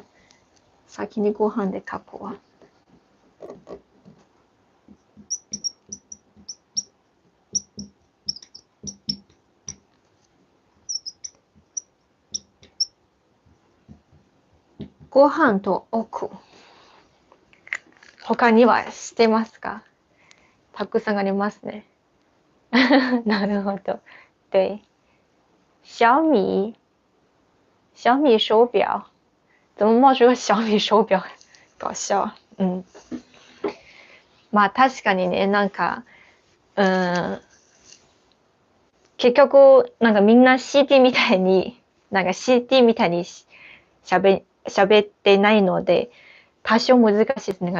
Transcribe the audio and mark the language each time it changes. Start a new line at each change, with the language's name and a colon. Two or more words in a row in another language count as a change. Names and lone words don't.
Japanese: 先にご飯で書くわ。ご飯と奥。他には知ってますか？たくさんありますね。なるほど。
Chinese: 对。小米手表。怎么冒出个小米手表？搞笑。
Japanese: まあ確かにね、なんか、結局、なんかみんな CD みたいに喋ってないので、多少難しいですね。